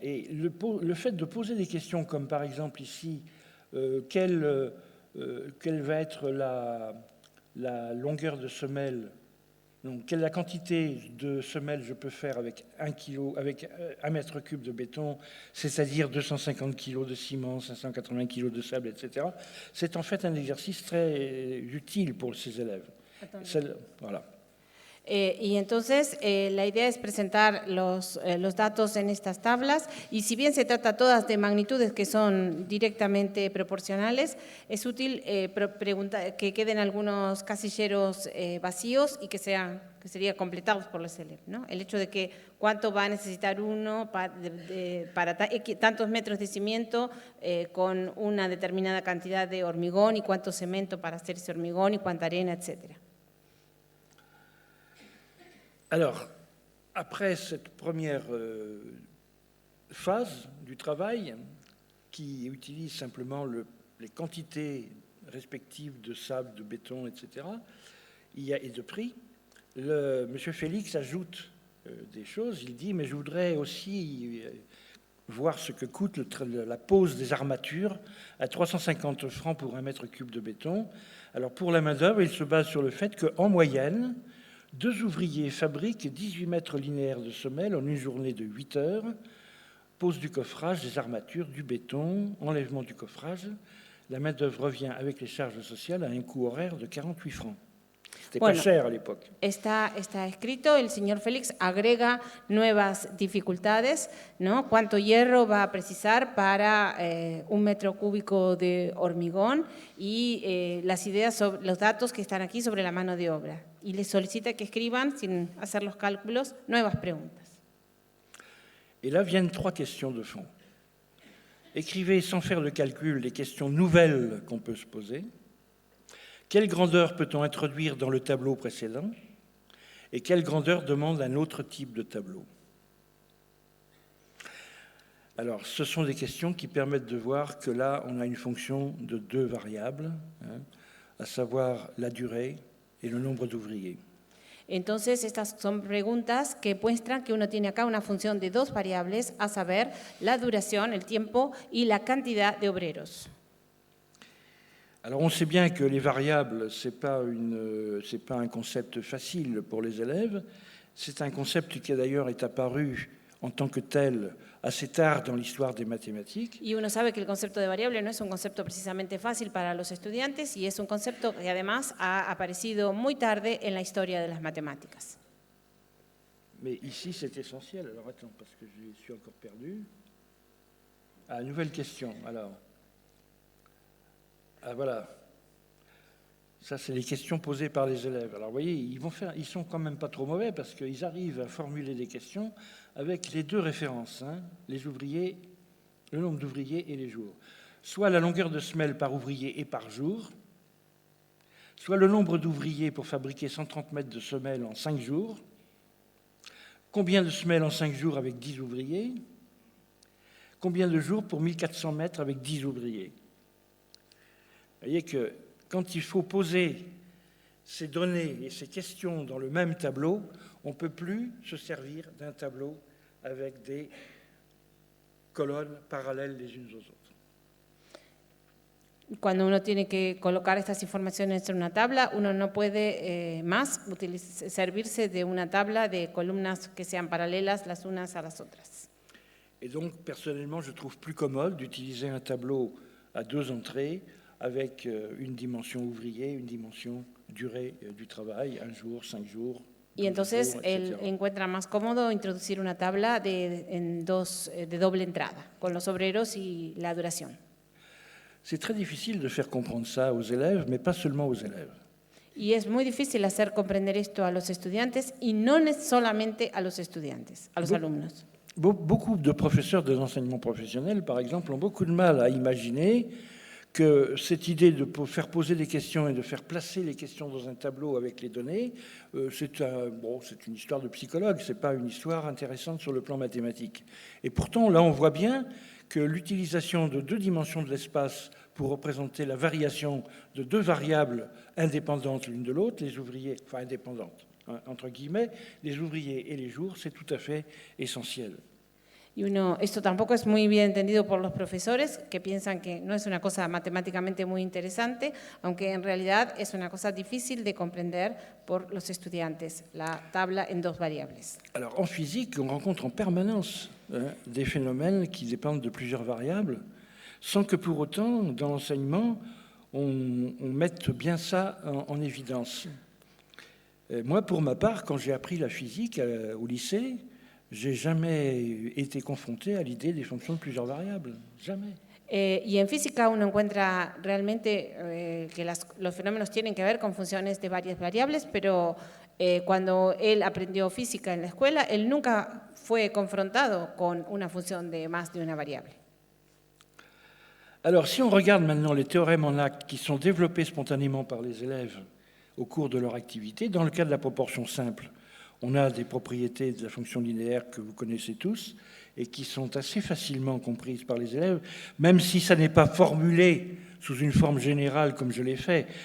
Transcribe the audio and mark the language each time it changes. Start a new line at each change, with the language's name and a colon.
French: Et le fait de poser des questions comme par exemple ici, quelle va être la longueur de semelle, donc quelle est la quantité de semelles je peux faire avec 1 mètre cube de béton, c'est-à-dire 250 kg de ciment, 580 kg de sable, etc. C'est en fait un exercice très utile pour ces élèves. Voilà.
Spanish: Y entonces la idea es presentar los datos en estas tablas y si bien se trata todas de magnitudes que son directamente proporcionales, es útil que queden algunos casilleros vacíos y que serían completados por los élèves, ¿no? El hecho de que cuánto va a necesitar uno para tantos metros de cimiento con una determinada cantidad de hormigón y cuánto cemento para hacer ese hormigón y cuánta arena, etcétera.
French: Alors, après cette première phase du travail, qui utilise simplement les quantités respectives de sable, de béton, etc., et de prix, M. Félix ajoute des choses. Il dit, mais je voudrais aussi voir ce que coûte la pose des armatures à 350 francs pour 1 mètre cube de béton. Alors, pour la main-d'œuvre, il se base sur le fait qu'en moyenne, 2 ouvriers fabriquent 18 mètres linéaires de semelles en une journée de 8 heures, pose du coffrage, des armatures, du béton, enlèvement du coffrage. La main-d'œuvre revient avec les charges sociales à un coût horaire de 48 francs. C'était pas cher à l'époque.
Spanish: Está escrito, el señor Félix agrega nuevas dificultades, ¿no? Cuánto hierro va a precisar para 1 metro cúbico de hormigón y las ideas sobre los datos que están aquí sobre la mano de obra. Y les solicita que escriban, sin hacer los cálculos, nuevas preguntas.
French: Et là viennent 3 questions de fond. Écrivez sans faire de calcul les questions nouvelles qu'on peut se poser. Quelle grandeur peut-on introduire dans le tableau précédent? Et quelle grandeur demande un autre type de tableau? Alors, ce sont des questions qui permettent de voir que là, on a une fonction de 2 variables, à savoir la durée et le nombre d'ouvriers.
Spanish: Entonces, estas son preguntas que muestran que uno tiene acá una función de 2 variables, a saber, la duración, el tiempo y la cantidad de obreros.
French: Alors, on sait bien que les variables, ce n'est pas un concept facile pour les élèves. C'est un concept qui, d'ailleurs, est apparu en tant que tel assez tard dans l'histoire des mathématiques.
Spanish: Y uno sabe que el concepto de variable no es un concepto precisamente fácil para los estudiantes y es un concepto que además ha aparecido muy tarde en la historia de las matemáticas.
French: Mais ici, c'est essentiel. Alors, attends, parce que je suis encore perdu. Ah, nouvelle question, alors. Ah, voilà. Ça, c'est les questions posées par les élèves. Alors, vous voyez, ils sont quand même pas trop mauvais parce qu'ils arrivent à formuler des questions avec les 2 références, les ouvriers, le nombre d'ouvriers et les jours. Soit la longueur de semelle par ouvrier et par jour, soit le nombre d'ouvriers pour fabriquer 130 mètres de semelles en 5 jours, combien de semelles en 5 jours avec 10 ouvriers, combien de jours pour 1400 mètres avec 10 ouvriers. Vous voyez que quand il faut poser ces données et ces questions dans le même tableau, on ne peut plus se servir d'un tableau avec des colonnes parallèles les unes aux autres.
Spanish: Cuando uno tiene que colocar estas informaciones en una tabla, uno no puede más servirse de una tabla de columnas que sean paralelas las unas a las otras.
French: Et donc, personnellement, je trouve plus commode d'utiliser un tableau à 2 entrées avec une dimension ouvrier, une dimension durée du travail, 1 jour, 5 jours.
Spanish: Y entonces él encuentra más cómodo introducir una tabla de doble entrada, con los obreros y la duración.
French: C'est très difficile de faire comprendre ça aux élèves, mais pas seulement aux élèves.
Spanish: Y es muy difícil hacer comprender esto a los estudiantes y no solamente a los estudiantes, a los alumnos.
French: Beaucoup de professeurs de l'enseignement professionnel, par exemple, ont beaucoup de mal à imaginer que cette idée de faire poser des questions et de faire placer les questions dans un tableau avec les données, c'est une histoire de psychologue, ce n'est pas une histoire intéressante sur le plan mathématique. Et pourtant, là, on voit bien que l'utilisation de 2 dimensions de l'espace pour représenter la variation de 2 variables indépendantes l'une de l'autre, les ouvriers, enfin indépendantes, hein, entre guillemets, les ouvriers et les jours, c'est tout à fait essentiel.
Spanish: Y esto tampoco es muy bien entendido por los profesores, que piensan que no es una cosa matemáticamente muy interesante, aunque en realidad es una cosa difícil de comprender por los estudiantes, la tabla en 2 variables.
French: Alors, en physique, on rencontre en permanence des phénomènes qui dépendent de plusieurs variables, sans que pour autant, dans l'enseignement, on mette bien ça en évidence. Moi, pour ma part, quand j'ai appris la physique au lycée, j'ai jamais été confronté à l'idée des fonctions de plusieurs variables. Jamais.
Spanish: Y en física uno encuentra realmente que los fenómenos tienen que ver con funciones de varias variables, pero cuando él aprendió física en la escuela, él nunca fue confrontado con una función de más de una variable.
French: Alors, si on regarde maintenant les théorèmes en acte qui sont développés spontanément par les élèves au cours de leur activité, dans le cas de la proportion simple, on a des propriétés de la fonction linéaire que vous connaissez tous et qui sont assez facilement comprises par les élèves, même si ça n'est pas formulé sous une forme générale comme je l'ai fait.